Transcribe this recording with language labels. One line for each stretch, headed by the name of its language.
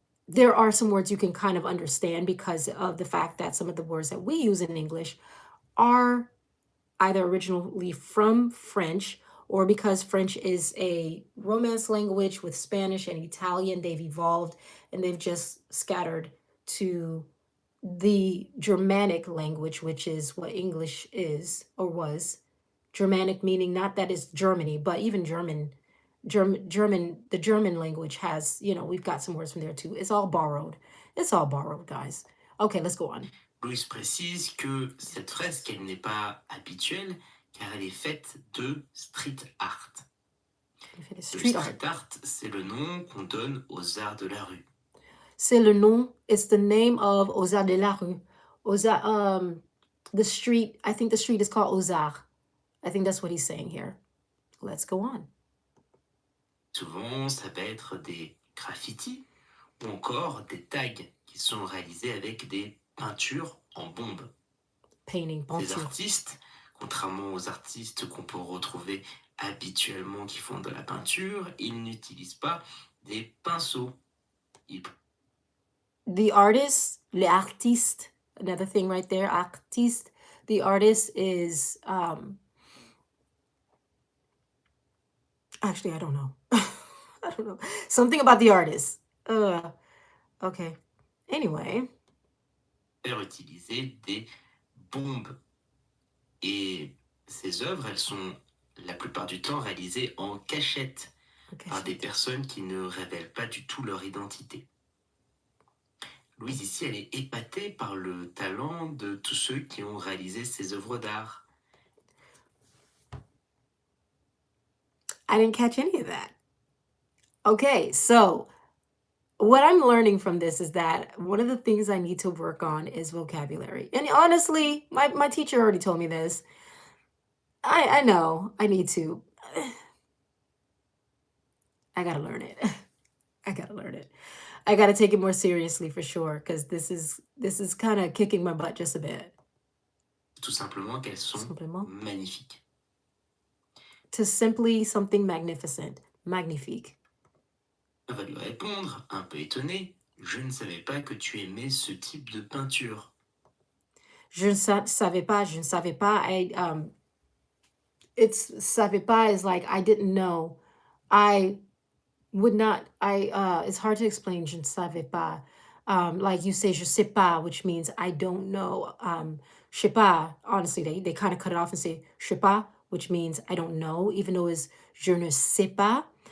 English: There are some words you can kind of understand because of the fact that some of the words that we use in English are either originally from French or because French is a Romance language with Spanish and Italian, they've evolved and they've just scattered to the Germanic language, which is what English is or was. Germanic meaning not that it's Germany, but even German, the German language has, we've got some words from there too. It's all borrowed. It's all borrowed, guys. Okay, let's go on.
French: Louise précise que cette fresque, elle n'est pas habituelle car elle est faite de street art. Le street art, c'est le nom qu'on donne aux arts de la rue. C'est le nom,
English: it's the name of
French: aux arts de la rue.
English: The street, I think the street is called
French: aux arts.
English: I think that's what he's saying here. Let's go on.
French: Souvent, ça va être des graffitis ou encore des tags qui sont réalisés avec des peintures en bombe.
English: Painting,
French: Ces artistes, contrairement aux artistes qu'on peut retrouver habituellement qui font de la peinture, ils n'utilisent pas des pinceaux.
English: The artist,
French: les artistes,
English: another thing right there, artiste, the artist is, actually, I don't know. I don't know. Something about the artist. Okay. Anyway.
French: Utiliser des bombes. Et ces œuvres, elles sont la plupart du temps réalisées en cachette par des personnes qui ne révèlent pas du tout leur identité. Louise, ici, elle est épatée par le talent de tous ceux qui ont réalisé ces œuvres d'art.
English: I didn't catch any of that. Okay, so what I'm learning from this is that one of the things I need to work on is vocabulary. And honestly, my teacher already told me this. I know I need to. I gotta learn it. I gotta learn it. I gotta take it more seriously for sure, because this is kind of kicking my butt just a bit.
French: Tout simplement qu'elles sont magnifiques.
English: To simply something magnificent, magnifique.
French: Elle va lui répondre, un peu étonné, je ne savais pas que tu aimais ce type de peinture. Je ne savais pas, je ne savais pas. Savais pas
English: is like, I didn't know. I would not, it's hard to explain,
French: je ne savais pas.
English: Like you say,
French: je sais pas,
English: which means I don't know.
French: Je sais pas,
English: honestly, they kind of cut it off and say,
French: je sais pas,
English: which means I don't know, even though it's
French: je ne sais pas.